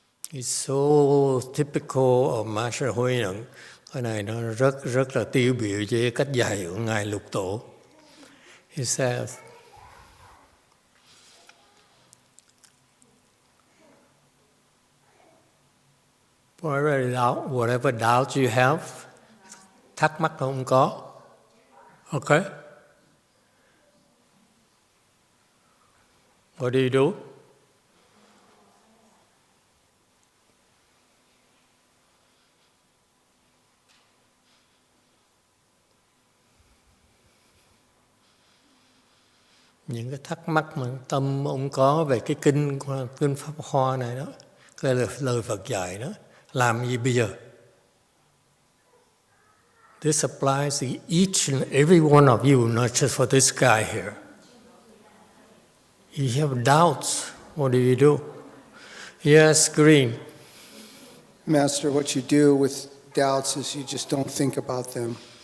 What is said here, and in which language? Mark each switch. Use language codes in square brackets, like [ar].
[en] It's so typical of Master Hui Neng. [vi] Cái này nó rất là tiêu biểu với cách dạy của ngài Lục Tổ. [en] He says, whatever doubt you have, [vi] thắc mắc không có. [en] Okay? What do you do? [vi] Những cái thắc mắc mà tâm ông có về cái kinh Pháp Hoa này đó, cái lời Phật dạy đó, làm gì bây giờ? [en] This applies to each and every one of you, not just for this guy here. You have doubts, what do you do? Yes, Green. Master, what you do with doubts is you just don't think about them.